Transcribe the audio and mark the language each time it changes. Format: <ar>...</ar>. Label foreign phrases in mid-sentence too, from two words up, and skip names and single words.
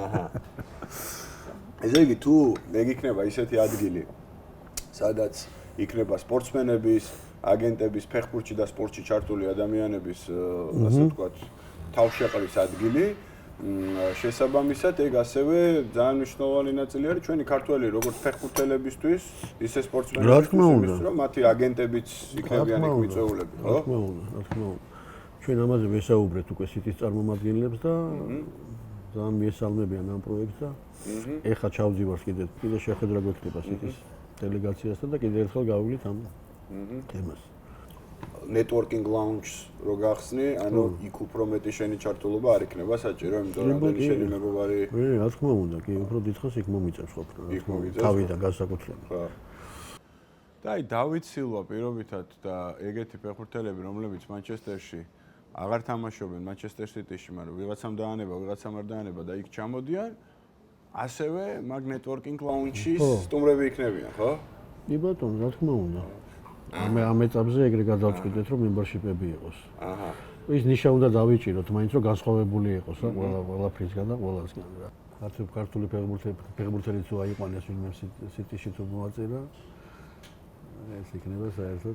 <ka>ესე იგი, თუ ეგ იქნება ისეთი ადგილი, სადაც იქნება სპორტსმენების, აგენტების, ფეხბურთში და სპორტში ჩართული ადამიანების, ასე ვთქვათ, თავშეყრის ადგილი, შესაბამისად, ეგ ასევე ძალიან მნიშვნელოვანი ნაწილი არის ჩვენი ქართველი როგორც ფეხბურთელებისთვის, ისე სპორტსმენებისთვის, რომ მათი აგენტებიც იქნებიან იქ მიწვეულები, ხო? რა თქმა უნდა. ჩვენ ამაზე ვესაუბრეთ უკვე სიტის წარმომადგენლებს და ძალიან მიესალმებიან ამ პროექტს და ეხლა ჩავძივართ კიდე შეხედვა გვექნება სიტის დელეგაციასთან და კიდევ ერთხელ გავივლით ამ თემას.</ka> <en>Networking lounge</en> <ka>რო გახსნი, ანუ იქ უფრო მეტი შენი ჩართულობა არ იქნება საჭირო, იმიტომ რომ რამდენი შენი მეგობარი რა თქმა უნდა, კი, უფრო დიდხანს იქ მომიწევს ყოფნა. თავიდან განსაკუთრებით. ხო. და აი დავით სილვა პირობითად და ეგეთი ფეხბურთელები, რომლებიც მანჩესტერში აღარ თამაშობენ მანჩესტერ სიტიში, მაგრამ ვიღაცამ დაანება, ვიღაცამ არ დაანება და იქ ჩამოდიან, ასევე მაგ</ka> <en>networking lounge-</en> <ka>ის სტუმრები იქნებიან, ხო? კი ბატონო, რა თქმა უნდა. ამ ეტაპზე ეგრე გადავწყვიტეთ, რომ membership-ები იყოს. ის ნიშა უნდა დავიჭიროთ, მაინც რომ განსხვავებული იყოს რა, ყველაფრისგან და ყველასგან რა. ქართული ფეხბურთელიც თუ აიყვანეს ვინმე სიტიში თუ მოაწირა, ეს იქნება საერთოდ.</ka>